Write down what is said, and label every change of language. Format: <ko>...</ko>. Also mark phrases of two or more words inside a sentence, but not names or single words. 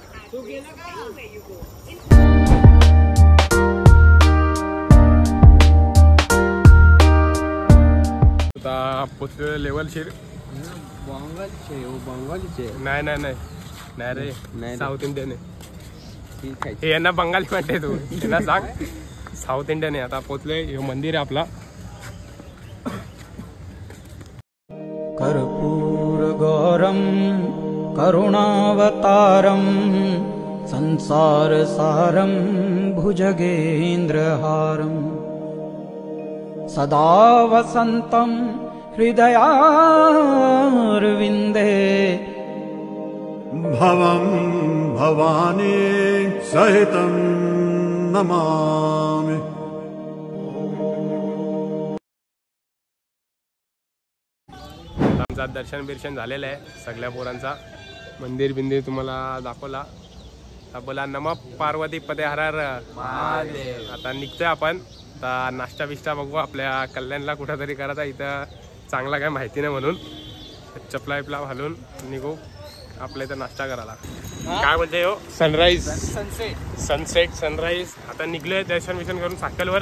<mr>आता पोचलो लेवल शिर. नाही नाही नाही नाही रे</mr> <en>South Indian</en> <mr>आहे. हे यांना बंगाली म्हणते तू यांना सांग.</mr> <en>South Indian</en> <mr>आहे. आता पोचलोय. हे मंदिर आहे आपला.</mr> <sa>कर्पूर गौरम करुणावतारम संसार सारम भुजगेन्द्रहारम सदा वसंतम हृदयारविंदे भवं भवानी सहितं नमामि.</sa> <mr>आमचा दर्शन बिर्शन झालेलं आहे सगळ्या पोरांचा. मंदिर बिंदिर तुम्हाला दाखवला. बोला</mr> <sa>नम पार्वती पदे हर हर महादेव.</sa> <mr>आता निघतोय आपण. आता नाश्ता बिष्टा बघू आपल्या कल्याणला कुठंतरी करायचा. इथं चांगला काय माहिती नाही म्हणून चपला विपला घालून निघू आपल्या इथं नाश्ता करायला. काय बोलते हो.</mr> <en>sunrise sunset sunrise.</en> <mr>आता निघलोय दर्शन विशन करून सायकलवर.</mr>